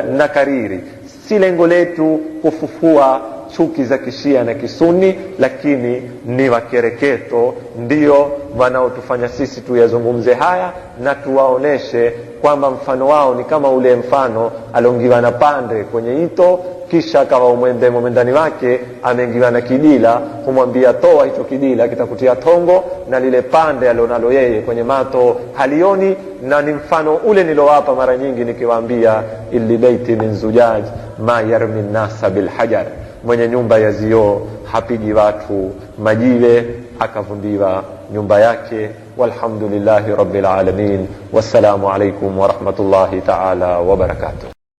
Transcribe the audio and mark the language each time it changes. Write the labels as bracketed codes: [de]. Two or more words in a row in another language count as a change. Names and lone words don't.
[sw] Na kariri, si lengo letu kufufua chuki za Kishia na Kisunni, lakini ni wakereketo ndio wanaotufanya sisi tuyazungumze haya na tuwaoneshe kwamba mfano wao ni kama ule mfano aliongiwa na pande kwenye ito, kisha akawa mwendani wake ameingiwa na kidila, kumwambia toa hicho kidila kitakutia tongo, na lile pande alionalo yeye kwenye mato halioni. Na ni mfano ule nilowapa mara nyingi nikiwaambia, [ar] اللي بيته من زجاج ما يرمي الناس بالحجر, [sw] mwenye nyumba ya zioo hapigi watu majiwe akavundiwa nyumba yake. [ar] والحمد لله رب العالمين والسلام عليكم ورحمة الله تعالى وبركاته.